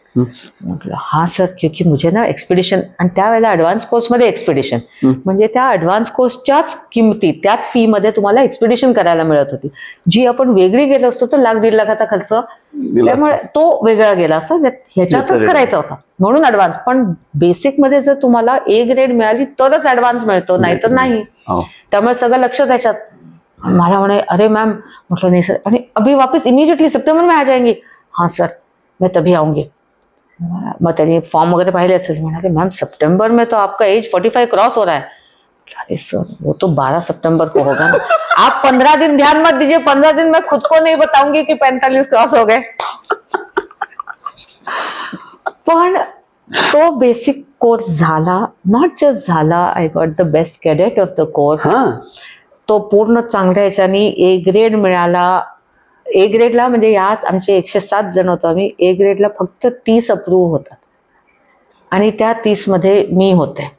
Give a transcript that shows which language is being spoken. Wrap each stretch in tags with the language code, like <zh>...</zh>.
<mr>म्हटलं हा सर,</mr> <hi>क्योंकि मुझे ना</hi> <mr>एक्सपिडिशन, आणि त्यावेळेला ऍडव्हान्स कोर्समध्ये एक्सपिडिशन म्हणजे त्या ऍडव्हान्स कोर्सच्याच किमती, त्याच फी मध्ये तुम्हाला एक्सपिडिशन करायला मिळत होती, जी आपण वेगळी गेलो असतो तर 1-1.5 लाखाचा खर्च, त्यामुळे तो वेगळा गेला असता, ह्याच्यातच करायचा होता म्हणून ऍडव्हान्स. पण बेसिक मध्ये जर तुम्हाला A ग्रेड मिळाली तरच ऍडव्हान्स मिळतो, नाहीतर नाही. त्यामुळे सगळं लक्ष त्याच्यात. मला म्हणे</mr> <hi>अरे मैम, मतलब नहीं सर, अरे अभी वापस इमीडिएटली सितंबर में आ जाएंगे. हाँ सर मैं तभी आऊंगी.</hi> <mr>मग त्यांनी फॉर्म वगैरे पाहिले असेल, म्हणाले</mr> <hi>मैम सितंबर में तो आपका एज 45 क्रॉस हो रहा है. अरे सर वो तो 12 सितंबर को होगा ना. आप 15 दिन ध्यान मत दीजिए, 15 दिन मैं खुद को नहीं बताऊंगी कि 45 क्रॉस हो गए.</hi> <mr>पण तो बेसिक कोर्स झाला,</mr> <en>not just</en> <mr>झाला,</mr> <en>I got the best cadet of the course.</en> <mr>तो पूर्ण चांगल्या ह्याच्यानी A ग्रेड मिळाला. A ग्रेडला म्हणजे यात आमचे 107 जण होतो आम्ही, A ग्रेडला फक्त 30 अप्रूव्ह होतात, आणि त्या 30 मध्ये मी होते</mr>